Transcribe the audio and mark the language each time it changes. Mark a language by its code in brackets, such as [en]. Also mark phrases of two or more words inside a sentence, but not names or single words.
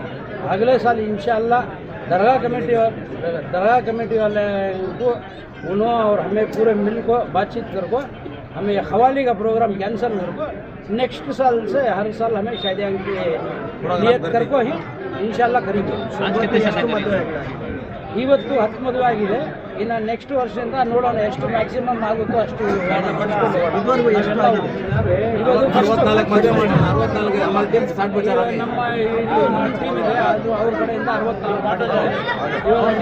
[hi] अगले साल इंशाअल्लाह दरगाह कमेटी वाले को उन्होंने और हमें पूरे मिल को बातचीत कर को हमें हवाली का प्रोग्राम कैंसिल कर को नेक्स्ट साल से हर साल हमें शादियाँ की नियत कर को ही इंशाल्लाह करेंगे. [kn] ಇವತ್ತು 10 ಮದುವೆ ಆಗಿದೆ. ಇನ್ನು ನೆಕ್ಸ್ಟ್ ವರ್ಷದಿಂದ ನೋಡೋಣ ಎಷ್ಟು ಮ್ಯಾಕ್ಸಿಮಮ್ ಆಗುತ್ತೋ ಅಷ್ಟು. ನಮ್ಮ ಟೀಮ್ ಇದೆ, ಅದು ಅವ್ರ ಕಡೆಯಿಂದ 64